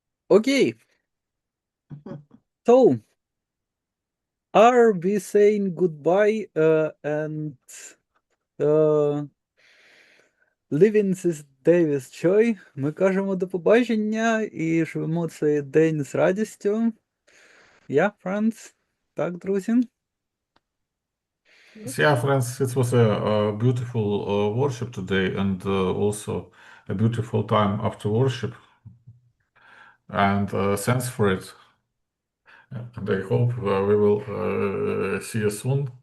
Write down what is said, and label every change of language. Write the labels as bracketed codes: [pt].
[en] Okay. So, are we saying goodbye and living this day with joy? [uk] Ми кажемо до побачення і живемо цей день з радістю. [en] Yeah, friends. [uk] Так, друзі. [en] Yeah, friends, it was a beautiful worship today and also a beautiful time after worship. And thanks for it. And I hope we will see you soon.